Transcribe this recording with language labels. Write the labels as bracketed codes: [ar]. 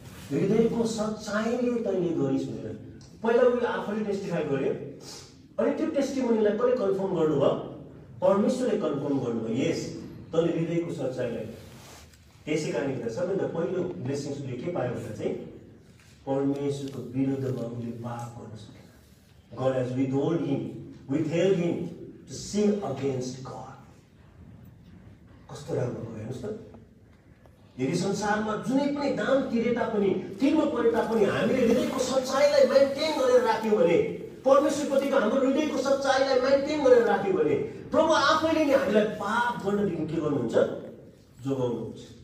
[ne] हृदयको सच्चाइले तैँले गरिस् भनेर पहिला उयो आफूले टेस्टिफाई गर्यो, अनि त्यो टेस्टिमोनीलाई कसले कन्फर्म गर्नुभयो? परमेश्वरले कन्फर्म गर्नुभयो, यस तैँले हृदयको सच्चाइलाई। त्यसै कारणले गर्दा सबैभन्दा पहिलो ब्लेसिङ उसले के पायो भन्दा चाहिँ परमेश्वरको विरुद्धमा उसले पाप गर्न सकेन। [en] God has withheld him to sin against God. [ne] कस्तो राम्रो भयो हेर्नुहोस् त। यदि संसारमा जुनै पनि दाम तिरे तापनि, तिर्नु परे तापनि हामीले हृदयको सच्चाइलाई मेन्टेन गरेर राख्यौँ भने, परमेश्वरप्रतिको हाम्रो हृदयको सच्चाइलाई मेन्टेन गरेर राख्यौँ भने प्रभु आफैले नै हामीलाई पाप गर्नदेखि के गर्नुहुन्छ? जोगाउनुहुन्छ।